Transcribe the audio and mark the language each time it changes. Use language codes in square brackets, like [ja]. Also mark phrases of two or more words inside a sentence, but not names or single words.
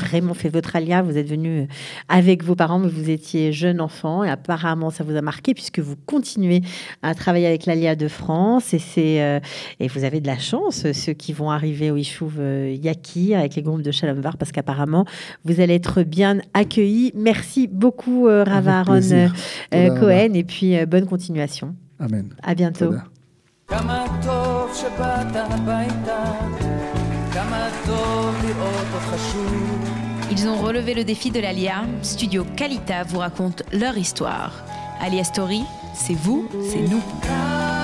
[fr] pas vraiment fait votre alia, vous êtes venu avec vos parents, mais vous étiez jeune enfant et apparemment ça vous a marqué puisque vous continuez à travailler avec l'Alia de France et vous avez de la chance, ceux qui vont arriver au Yishuv Yakir avec les groupes de Shalom Var, parce qu'apparemment vous allez être bien accueillis. Merci beaucoup Rav Aaron plaisir. Cohen et puis bonne continuation. Amen. À bientôt. Toda. [he] כמה טוב שבאת הביתה, כמה טוב לראות אותך שוב. [fr] Ils ont relevé le défi de l'Alia. Studio Kalita vous raconte leur histoire. Alia Story, c'est vous, c'est nous.